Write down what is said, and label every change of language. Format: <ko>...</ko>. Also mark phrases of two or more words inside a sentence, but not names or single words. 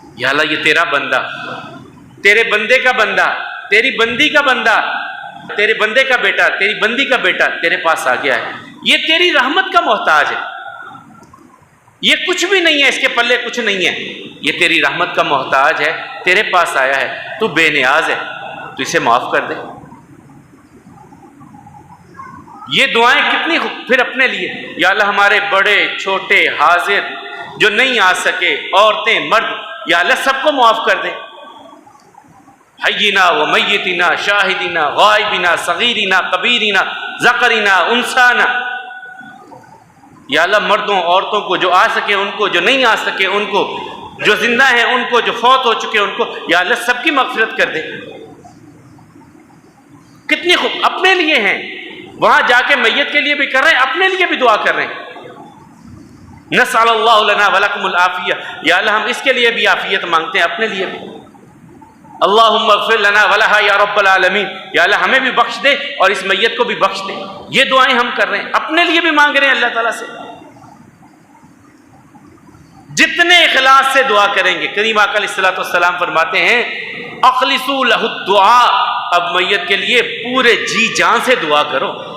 <ur>یا اللہ یہ تیرا بندہ تیرے بندے کا بندہ، تیری بندی کا بندہ، تیرے بندے کا بیٹا، تیری بندی کا بیٹا تیرے پاس آ گیا ہے، یہ تیری رحمت کا محتاج ہے، یہ کچھ بھی نہیں ہے، اس کے پلے کچھ نہیں ہے، یہ تیری رحمت کا محتاج ہے، تیرے پاس آیا ہے، تو بے نیاز ہے، تو اسے معاف کر دے۔ یہ دعائیں کتنی پھر اپنے لیے، یا اللہ ہمارے بڑے چھوٹے حاضر جو نہیں آ سکے، عورتیں مرد، یا اللہ سب کو معاف کر دے،</ur> <ar>حینا و میتنا، شاہدینا غائبینا، صغیرینا کبیرینا، ذکرینا انثانا،</ar> <ur>یا اللہ مردوں عورتوں کو جو آ سکے ان کو، جو نہیں آ سکے ان کو، جو زندہ ہیں ان کو، جو فوت ہو چکے ان کو، یا اللہ سب کی مغفرت کر دے۔ کتنی خوب اپنے لیے ہیں، وہاں جا کے میت کے لیے بھی کر رہے ہیں، اپنے لیے بھی دعا کر رہے ہیں،</ur> <ar>نسأل اللہ لنا ولکم العافیہ،</ar> <ur>یا اللہ ہم اس کے لیے بھی عافیت مانگتے ہیں، اپنے لیے بھی،</ur> <ar>اللہم اغفر لنا ولہا یا رب العالمین،</ar> <ur>یا اللہ ہمیں بھی بخش دے اور اس میت کو بھی بخش دے۔ یہ دعائیں ہم کر رہے ہیں، اپنے لیے بھی مانگ رہے ہیں اللہ تعالیٰ سے۔ جتنے اخلاص سے دعا کریں گے، کریم آقا</ur> <ar>علیہ الصلوۃ والسلام</ar> <ur>فرماتے ہیں</ur> <ar>اخلصوا لہ الدعاء،</ar> <ur>اب میت کے لیے پورے جی جان سے دعا کرو،</ur>